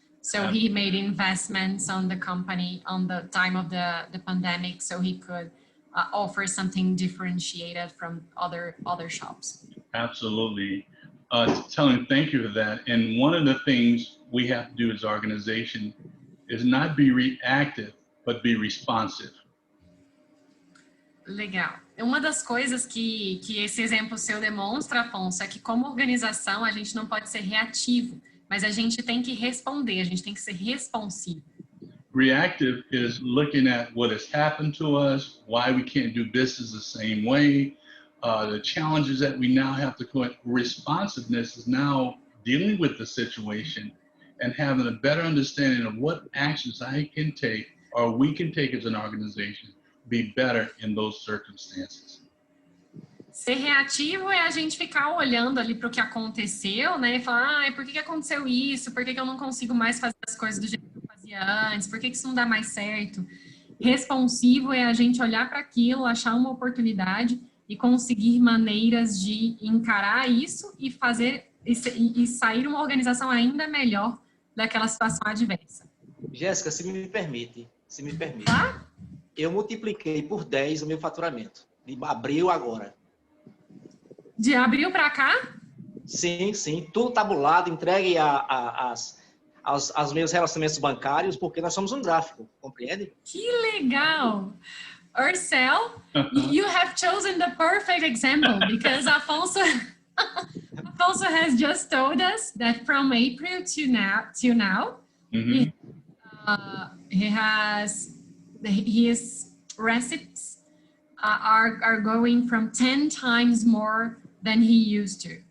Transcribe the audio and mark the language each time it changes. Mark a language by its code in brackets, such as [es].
[en] So he made investments on the company on the time of the pandemic so he could offer something differentiated from other shops. Absolutely. Tell him thank you for that. And one of the things we have to do as an organization is not be reactive, but be responsive. [pt] Legal. Uma das coisas que esse exemplo seu demonstra, Afonso, é que como organização a gente não pode ser reativo, mas a gente tem que responder, a gente tem que ser responsivo. [en] Reactive is looking at what has happened to us, why we can't do business the same way, the challenges that we now have to go. Responsiveness is now dealing with the situation and having a better understanding of what actions I can take or we can take as an organization to be better in those circumstances. [pt] Ser reativo é a gente ficar olhando ali para o que aconteceu, né? E falar, por que aconteceu isso? Por que eu não consigo mais fazer as coisas do jeito que eu fazia antes? Por que isso não dá mais certo? Responsivo é a gente olhar para aquilo, achar uma oportunidade e conseguir maneiras de encarar isso e fazer e sair uma organização ainda melhor daquela situação adversa. Jéssica, se me permite, Tá? eu multipliquei por 10 o meu faturamento, de abril agora. De abril para cá? Sim, tudo tabulado, entregue aos meus relacionamentos bancários, porque nós somos um gráfico, compreende? Que legal! [en] Ursel, you have chosen the perfect example because Afonso has just told us that from April to now, his receipts are going from 10 times more than he used to.